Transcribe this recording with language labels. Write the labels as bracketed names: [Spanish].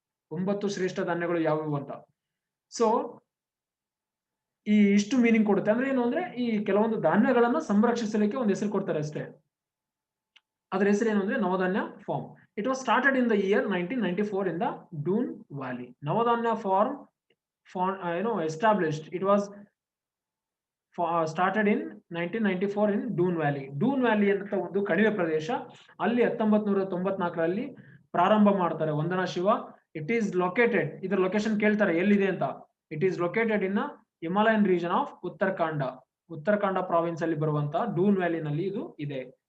[Kannada] 9 ಶ್ರೇಷ್ಠ ಧಾನ್ಯಗಳು ಯಾವುವು ಅಂತ. ಸೊ ಈ ಇಷ್ಟು ಮೀನಿಂಗ್ ಕೊಡುತ್ತೆ. ಅಂದ್ರೆ ಏನು ಅಂದ್ರೆ, ಈ ಕೆಲವೊಂದು ಧಾನ್ಯಗಳನ್ನ ಸಂರಕ್ಷಿಸಲಿಕ್ಕೆ ಒಂದು ಹೆಸರು ಕೊಡ್ತಾರೆ ಅಷ್ಟೇ. ಅದರ ಹೆಸರು ಏನು ಅಂದ್ರೆ ನವಧಾನ್ಯ form. [English] It was started in the year 1994 in the Doon Valley. Navdanya farm established. It was started in 1994 in Doon Valley. [Kannada] Doon Valley ಅಂತ ಒಂದು ಕಣಿವೆ ಪ್ರದೇಶ, ಅಲ್ಲಿ 1994ರಲ್ಲಿ ಪ್ರಾರಂಭ ಮಾಡ್ತಾರೆ ವಂದನಾ ಶಿವ. [English] it is located, [Kannada] ಇದರ ಲೊಕೇಶನ್ ಕೇಳ್ತಾರೆ ಎಲ್ಲಿದೆ ಅಂತ. [English] it is located in Himalayan region of Uttarakhand province [Kannada] ಅಲ್ಲಿ ಬರುವಂತಹ ಡೂನ್ ವ್ಯಾಲಿನಲ್ಲಿ ಇದು ಇದೆ.